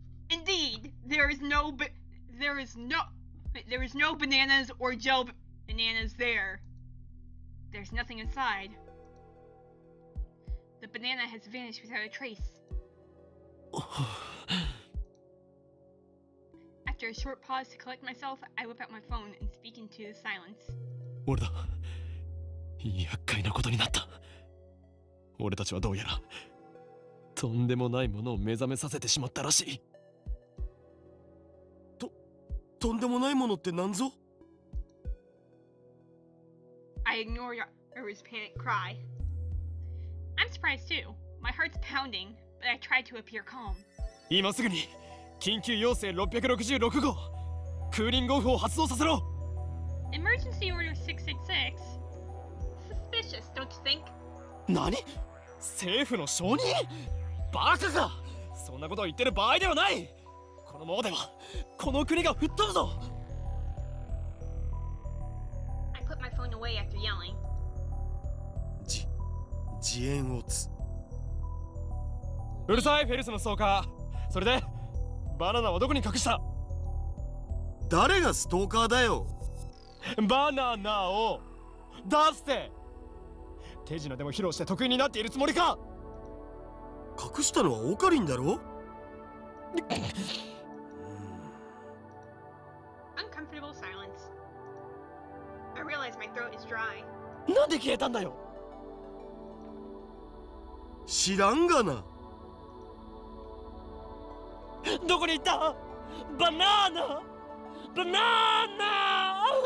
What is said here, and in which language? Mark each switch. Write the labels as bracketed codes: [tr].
[en] Indeed, there is no bananas or gel bananas there. There's nothing inside. The banana has vanished without a trace. After a short pause to collect myself, I whip out my phone and speak into the silence. [ja] 俺だ。厄介なことになった。俺たちはどうやらとんでもないものを目覚めさせてしまったらしい。とんでもないものって何ぞ？ [en] I ignore Yaru's panic cry. I'm surprised too. My heart's pounding, but I try to appear calm. [ja] 今すぐに緊急要請666号クーリングオフを発動させろ。 [en] Emergency order 666? Suspicious, don't you think? [ja] 何？政府の承認？バカか！そんなことを言ってる場合ではない。このままではこの国が吹っ飛ぶぞ。 [en] I put my phone away after yelling. [ja] 自演をつ。うるさいフェルスのストーカー。それでバナナはどこに隠した？誰がストーカーだよ。バナナを出して。手品でも披露して得意になっているつもりか？隠したのはオカリンだろ。 [en] Uncomfortable silence. I realize my throat is dry. [ja] なんで消えたんだよ。知らんがな。どこに行った？バナナ！バナナ！